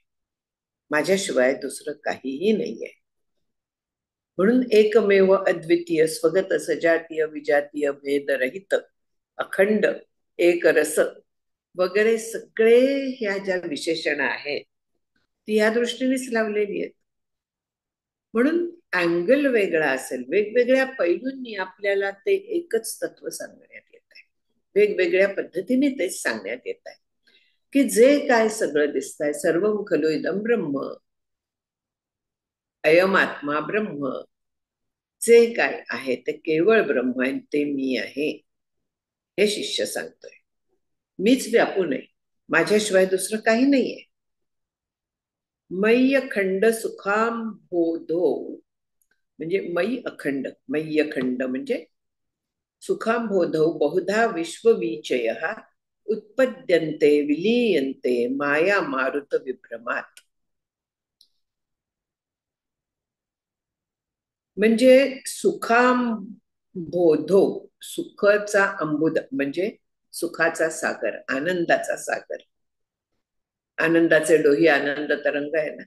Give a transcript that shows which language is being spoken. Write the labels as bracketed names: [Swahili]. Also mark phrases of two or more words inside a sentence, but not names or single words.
[Marathi] माझ्याशिवाय दुसरं काहीही नाहीये. म्हणून एकमेव अद्वितीय स्वगत सजातीय विजातीय भेदरहित अखंड एक रस वगैरे सगळे ह्या ज्या विशेषण आहेत ती या दृष्टीनेच लावलेली आहेत. म्हणून अँगल वेगळा असेल, वेगवेगळ्या पैलूंनी आपल्याला ते एकच तत्व सांगण्यात येत आहे, वेगवेगळ्या पद्धतीने तेच सांगण्यात येत आहे की जे काय सगळं दिसतंय, [Sanskrit] सर्वं खलु इदं ब्रह्म, अयम आत्मा ब्रह्म, [Marathi] जे काय आहे ते केवळ ब्रह्म आहे, ते मी आहे, हे शिष्य सांगतोय. मीच व्यापून आहे, माझ्याशिवाय दुसरं काही नाहीये. [Sanskrit] मय्य खंड सुखाम बोधो, म्हणजे मयी अखंड, मय्य खंड म्हणजे सुखाम बोधो बहुधा विश्वविचय उत्पद्यन्ते विलीयन्ते माया मारुत विभ्रमात. [Marathi] म्हणजे [Sanskrit] सुखाम बोधो, [Marathi] सुखाचा अंबुद म्हणजे सुखाचा सागर, आनंदाचा सागर. आनंदाचे डोही आनंद तरंग आहे ना.